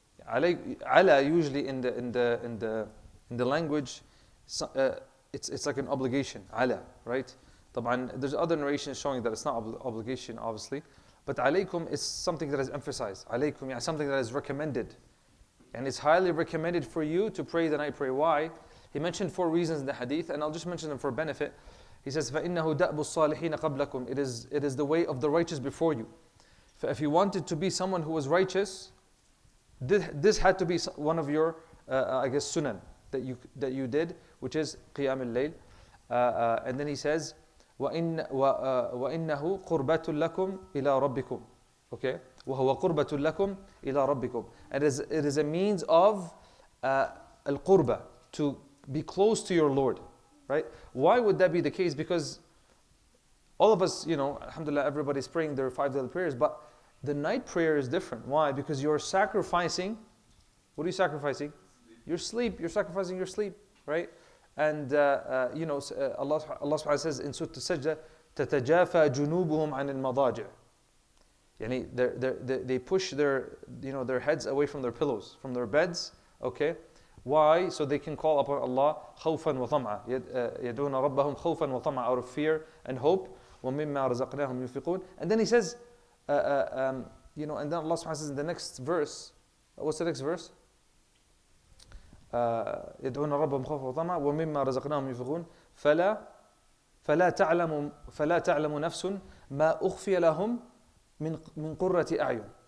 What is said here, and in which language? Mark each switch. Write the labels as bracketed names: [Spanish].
[English] Ala usually in the language, it's like an obligation. Ala, right? [Arabic] طبعا [English] there's other narrations showing that it's not obligation, obviously. But alaykum is something that is emphasized. Alaykum, something that is recommended. And it's highly recommended for you to pray the night prayer. Why? He mentioned 4 reasons in the hadith, and I'll just mention them for benefit. He says, [Arabic] فَإِنَّهُ دَأْبُ الصَّالِحِينَ قَبْلَكُم. [English] It is the way of the righteous before you. If you wanted to be someone who was righteous, this had to be one of your, sunan that you did, which is qiyam al-layl. And then he says, [Arabic] وَإِنَّهُ قُرْبَةٌ لَكُمْ إِلَىٰ رَبِّكُمْ. Okay? وَهُوَ قُرْبَةٌ لَكُمْ إِلَىٰ رَبِّكُمْ. [English] And it is a means of al-qurba, to be close to your Lord. Right? Why would that be the case? Because all of us, alhamdulillah, everybody's praying their 5 daily prayers, but the night prayer is different. Why? Because you're sacrificing, what are you sacrificing? Your sleep. You're sacrificing your sleep. Right? And Allah subhanahu wa ta'ala says in Surah Al-Sajdah, [Arabic] تَتَجَافَى جُنُوبُهُمْ عَنِ الْمَضَاجِعِ. [English] Yani they push their heads away from their pillows, from their beds. Okay, why? So they can call upon Allah [Arabic] خوفا وطمعا. يدعون ربهم خوفا وطمعا, [English] out of fear and hope. [Arabic] وَمِمَّا رَزَقْنَاهُمْ يُنْفِقُونَ. [English] And then He says, and then Allah subhanahu wa ta'ala says in the next verse, what's the next verse? [Arabic] يدعون ربهم خوفا وطمعا ومما رزقناهم ينفقون فلا تعلم نفس ما أخفي لهم من قرة أعين.